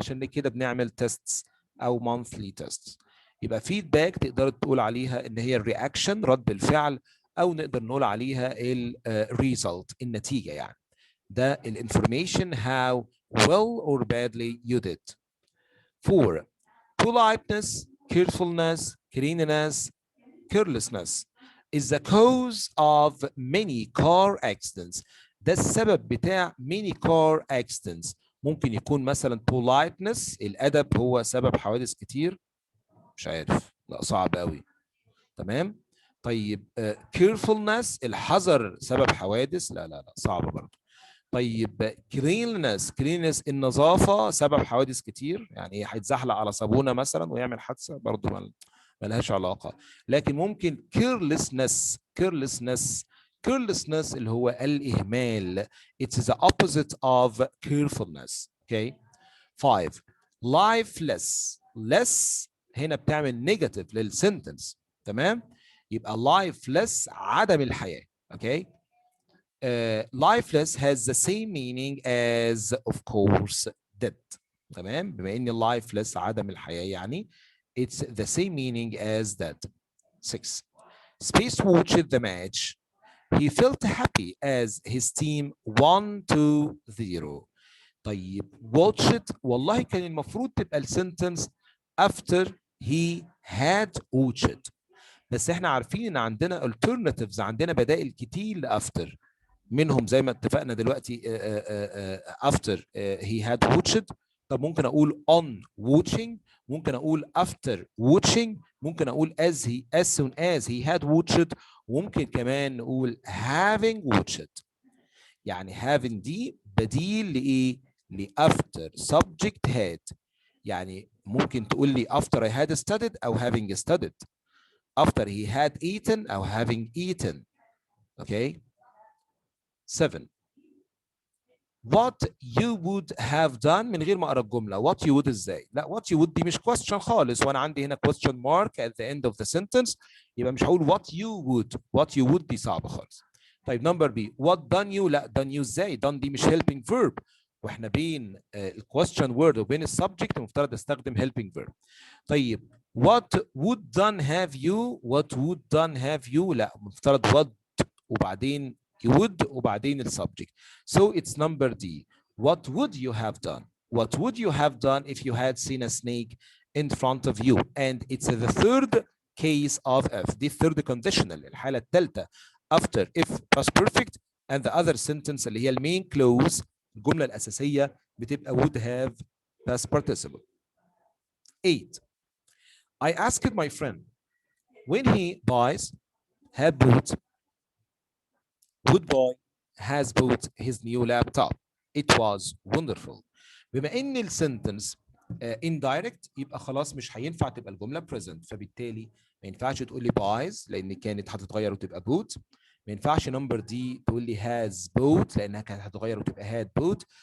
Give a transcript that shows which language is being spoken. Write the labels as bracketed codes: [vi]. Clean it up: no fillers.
[ar] عشان كده بنعمل تيستس او مانثلي تيستس. يبقى فيدباك تقدر تقول عليها ان هي الرياكشن رد الفعل، او نقدر نقول عليها الريزلت النتيجه يعني. ده الانفورميشن [en] how well or badly you did. 4, politeness, carefulness, cleanliness, carelessness is the cause of many car accidents. [ar] ده السبب بتاع many car accidents. ممكن يكون مثلا politeness الأدب هو سبب حوادث كتير، مش عارف، لا صعب قوي. تمام. طيب carefulness الحذر سبب حوادث، لا صعب برضه. طيب cleanliness النظافة سبب حوادث كتير، يعني هيتزحلق على صابونة مثلا ويعمل حادثة، برضه ملهاش علاقة. لكن ممكن carelessness اللي هو الإهمال. [en] It's the opposite of carefulness. Okay. [ar] 5, less هنا بتعمل نيجاتيف للسنتنس. تمام. يبقى lifeless عدم الحياة. [en] Okay. lifeless has the same meaning as of course dead. [ar] تمام. بما ان lifeless عدم الحياة يعني [en] it's the same meaning as dead. 6, Space watched the match. He felt happy as his team won 2-0. [ar] طيب watched والله كان المفروض تبقى السنتنس [en] after he had watched، [ar] بس احنا عارفين ان عندنا alternatives، عندنا بدائل كتير لافتر، منهم زي ما اتفقنا دلوقتي after he had watched. طب ممكن اقول on watching، ممكن اقول after watching، ممكن اقول as soon as he had watched، وممكن كمان نقول having watched. يعني having دي بديل لايه؟ after subject had. يعني ممكن تقول لي [en] after I had studied او having studied، after he had eaten او having eaten. Okay. 7, what you would have done [ar] من غير ما اقرا الجمله. what you would ازاي؟ لا what you would دي مش question خالص، وانا عندي هنا question mark [en] at the end of the sentence، [ar] يبقى مش هقول what you would. what you would دي صعبه خالص. طيب نمبر بي what done you، لا done you ازاي؟ done دي مش helping verb، واحنا بين الquestion word وبين السبجكت المفترض استخدم helping verb. [en] طيب what would done have you، what would done have you [ar] لا مفترض [en] what وبعدين would وبعدين السبجكت. So it's number D. What would you have done? What would you have done if you had seen a snake in front of you? And it's the third case of if. دي third conditional، [ar] الحالة الثالثة [en] after if past perfect and the other sentence [ar] اللي هي المين clause، الجملة الأساسية بتبقى [en] would have past participle. 8. I asked my friend when he buys had bought would buy has bought his new laptop. It was wonderful. [ar] بما ان السنتنس indirect يبقى خلاص مش هينفع تبقى الجمله present، فبالتالي ما ينفعش تقول لي buys لان كانت هتتغير وتبقى bought. ما ينفعش نمبر دي تقول لي has bought لانها كانت هتتغير وتبقى had bought.